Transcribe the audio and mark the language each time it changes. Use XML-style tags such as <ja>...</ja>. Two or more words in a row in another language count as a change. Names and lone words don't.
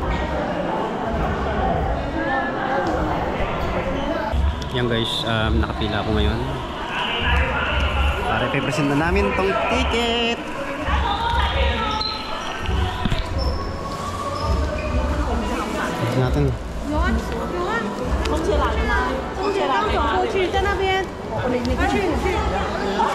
<tl>Yan guys, nakapila ako ngayon. Para i-present na namin tong ticket. Ito natin.</tl> <zh>有啊有啊，空姐来了吗？空姐来了，过去在那边，快去你去。</zh>